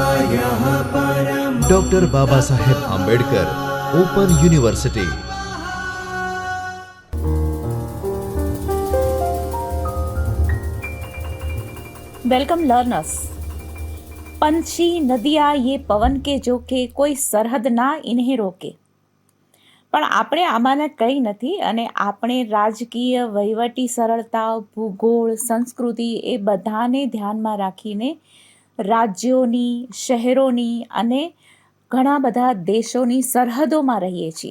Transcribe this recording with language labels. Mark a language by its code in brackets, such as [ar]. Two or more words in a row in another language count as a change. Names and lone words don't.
[gu] ડોક્ટર બાબા સાહેબ આંબેડકર ઓપન યુનિવર્સિટી. [en] Welcome learners. [hi] पंछी नदिया ये पवन के जो के कोई सरहद ना इन्हे रोके. [gu] પણ આપણે આમાંના કંઈ નથી અને આપણે રાજકીય વહીવટી સરળતા, ભૂગોળ, સંસ્કૃતિ એ બધાને ધ્યાનમાં રાખીને રાજ્યોની, શહેરોની અને ઘણા બધા દેશોની સરહદોમાં રહીએ છીએ.